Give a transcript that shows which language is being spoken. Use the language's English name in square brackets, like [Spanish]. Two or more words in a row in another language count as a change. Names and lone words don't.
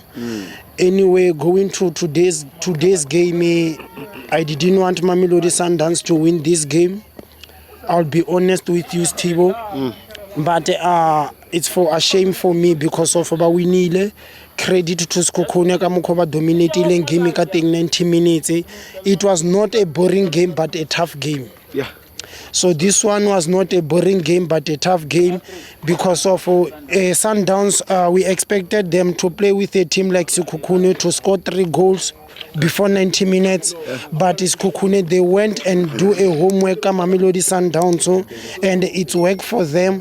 [English] Anyway, going to today's game, I didn't want Mamelodi Sundowns to win this game. I'll be honest with you, Steve. But it's for a shame for me because of Winile. Credit to Sekhukhune [Northern Sotho] ka mokho ba [English] dominating game [Northern Sotho] ka teng [English] 90 minutes. It was not a boring game but a tough game. Yeah. So this one was not a boring game but a tough game because of Sundowns. We expected them to play with a team like Sekhukhune to score 3 goals before 90 minutes, but Sekhukhune, they went and do a homework Mamelodi Sundowns, and it's worked for them.